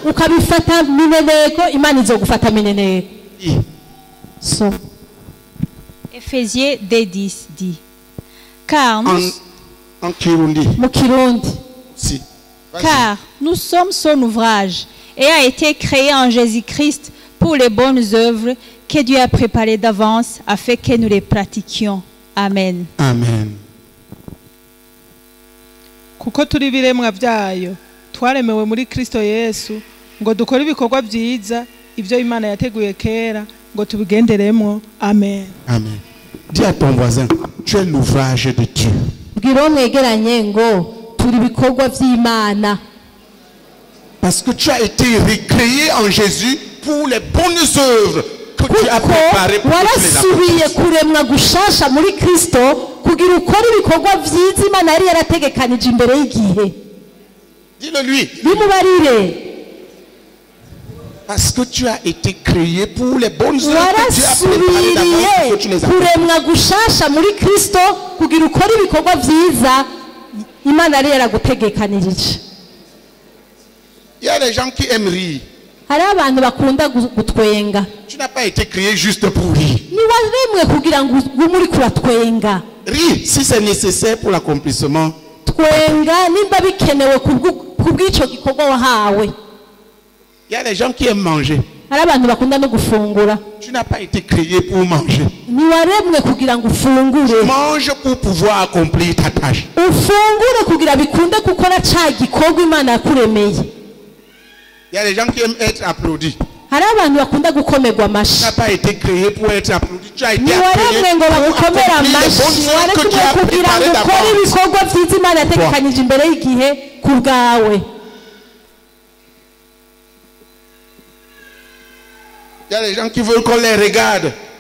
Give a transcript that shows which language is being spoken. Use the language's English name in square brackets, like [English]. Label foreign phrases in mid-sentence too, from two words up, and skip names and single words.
[French] Éphésiens 2:10 dit, car nous sommes son ouvrage et a été créé en Jésus-Christ pour les bonnes œuvres que Dieu a préparées d'avance afin que nous les pratiquions. Amen. Amen. [Rundi] Kuko turi biremwa byayo twaremewe muri Kristo Yesu ngo dukore ibikorwa byiza ibyo Imana yateguye kera ngo tubigenderemo. Amen. Amen. [French] Dis à ton voisin, tu es l'ouvrage de Dieu. Parce Parce que tu as été recréé en Jésus pour les bonnes œuvres que tu as préparées pour [Rundi] warasubiye kuremwa gushasha muri Kristo kugira ukora ibikorwa vyiza Imana yari yarategekanije imbere y'igihe. [French] Dis-le lui. [Rundi] Bimubarire. [French] Parce que tu as été créé pour les bonnes œuvres que tu as préparées d'avance que tu les as faites. [Rundi] Kuremwa gushasha muri Kristo kugira ukora ibikorwa vyiza Imana yari yaragutegekanije. [French] Il y a des gens qui aiment rire. [Rundi] Hari abantu bakunda gutwenga. [French] Tu n'as pas été créé juste pour rire. [Rundi] Ni waremwe kugira ngo muri kuratwenga. [French] Rire si c'est nécessaire pour l'accomplissement. [Rundi] Twenga nimba bikenewe kubw'ico gikorwa wahawe. [French] Il y a des gens qui aiment manger. [Rundi] Hari abantu bakunda no gufungura. [French] Tu n'as pas été créé pour manger. [Rundi] Ni waremwe kugira ngo ufungure. [French] Tu manges pour pouvoir accomplir ta tâche. [Rundi] Ufungure kugira bikunde gukora ca gikorwa Imana yakuremeye. [French] Il y a des gens qui aiment être applaudis. [Rundi] Hari abantu bakunda gukomerwa amashi. [French] Tu n'as pas été créé pour être applaudi. Tu as été créé pour accomplir les bonnes œuvres que tu as préparées d'avance. Il y a des gens qui veulent qu'on les regarde.